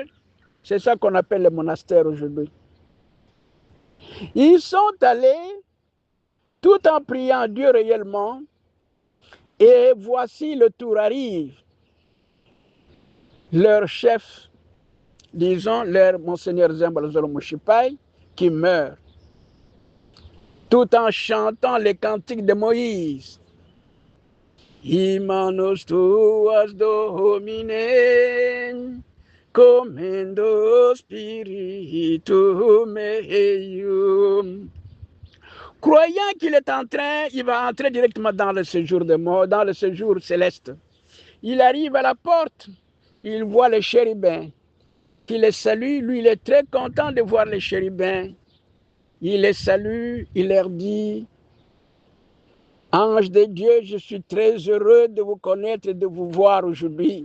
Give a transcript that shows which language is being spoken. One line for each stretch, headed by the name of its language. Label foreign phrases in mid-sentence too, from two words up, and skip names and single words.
French: C'est ça qu'on appelle le monastère aujourd'hui. Ils sont allés tout en priant Dieu réellement, et voici le tour arrive. Leur chef, disons, leur Monseigneur Zimbalozolo Moshipai, qui meurt. tout en chantant les cantiques de Moïse.
Latin: Imanos tuas domine, commendo spiritum eium.
French: Croyant qu'il est en train, il va entrer directement dans le séjour de mort, dans le séjour céleste. Il arrive à la porte, il voit les chérubins qui les saluent. Lui, il est très content de voir les chérubins. Il les salue, il leur dit: Ange de Dieu, je suis très heureux de vous connaître et de vous voir aujourd'hui.